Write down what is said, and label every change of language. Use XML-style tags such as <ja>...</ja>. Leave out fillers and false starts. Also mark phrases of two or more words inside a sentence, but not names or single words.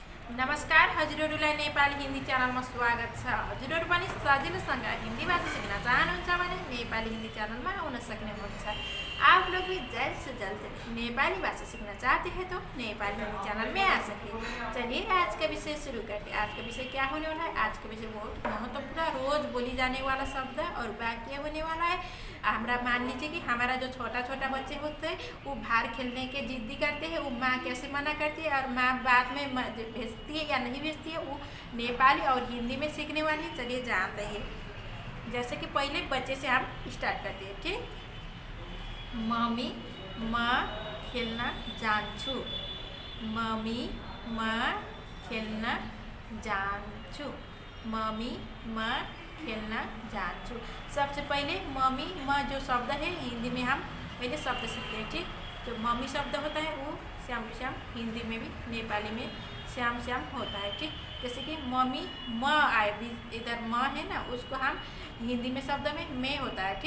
<ne>नमस्कार, हजुरहरूलाई नेपाली हिन्दी च्यानलमा स्वागत छ। हजुरहरू पनि सजिलोसँग हिन्दी भाषा सिक्न चाहनुहुन्छ भने नेपाली हिन्दी च्यानल में आउन सक्नुहुन्छ।</ne> <hi>आप लोग भी जल्द से जल्द नेपाली भाषा सीखना चाहते हैं तो नेपाली हिंदी चैनल में आ सकते। चलिए आज का विषय शुरू करते हैं। आज का विषय क्या होने वाला है? आज का विषय बहुत महत्वपूर्ण, रोज बोली जाने वाला शब्द और वाक्य होने वाला है। हमारा मान लीजिए कि हमारा जो छोटा छोटा बच्चे होते हैं वो बाहर खेलने के जिद्दी करते हैं, वो माँ कैसे मना करती है और माँ बाद में भेजती है या नहीं भेजती है, वो नेपाली और हिंदी में सीखने वाली है। चलिए जानते हैं। जैसे कि पहले बच्चे से हम स्टार्ट करते हैं।</hi> <ne>ठीक, मम्मी म खेल्न जान्छु। मम्मी म खेल्न जान्छु। मम्मी म खेल्न जान्छु।</ne> <hi>सबसे पहले मम्मी म जो शब्द है हिंदी में हम पहले शब्द सीखते हैं। ठीक, जो मम्मी शब्द होता है वो</hi> <en>same same</en> <hi>हिंदी में भी नेपाली में</hi> <en>same same</en> <hi>होता है। ठीक, जैसे कि मम्मी म आए, इधर म है ना, उसको हम हिंदी में शब्द में होता है।</hi>